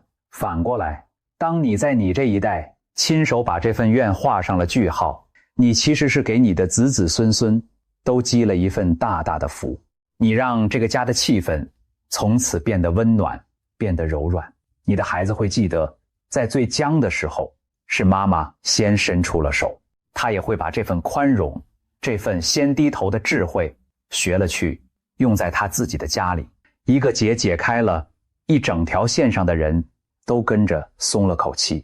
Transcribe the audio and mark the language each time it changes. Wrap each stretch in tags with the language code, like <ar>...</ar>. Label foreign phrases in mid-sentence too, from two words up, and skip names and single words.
<zh>反過來，當你在你這一代親手把這份怨畫上了句號，你其實是給你的子子孫孫都積了一份大大的福。你讓這個家的氣氛從此變得溫暖，變得柔軟。你的孩子會記得，在最僵的时候是媽媽先伸出了手，他也会把這份寬容，這份先低頭的智慧學了去，用在他自己的家裡。一個結解開了，一整條線上的人都跟着鬆了口氣。</zh>